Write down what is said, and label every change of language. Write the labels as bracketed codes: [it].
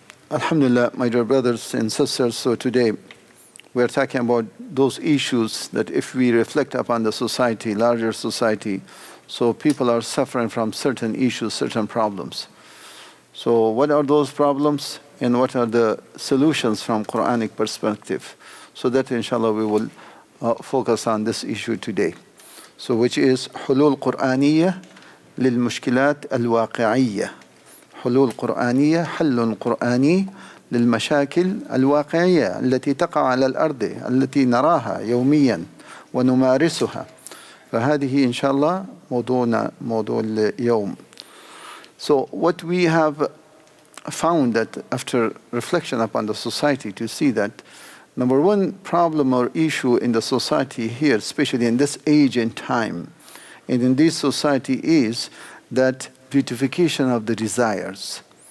[en] Alhamdulillah, my dear brothers and sisters, so today we are talking about those issues that if we reflect upon the society, larger society, so people are suffering from certain issues, certain problems. So what are those problems and what are the solutions from Quranic perspective? So that inshallah we will focus on this issue today. So which is [ar] حلول قرآنية للمشكلات الواقعية. حلول قرآنية حل قرآني للمشاكل الواقعية التي تقع على الأرض التي نراها يوميا ونمارسها. فهذه إن شاء الله موضوع اليوم. [en] So what we have found that after reflection upon the society to see that number one problem or issue in the society here, especially in this age and time, and in this society is that beautification of the desires.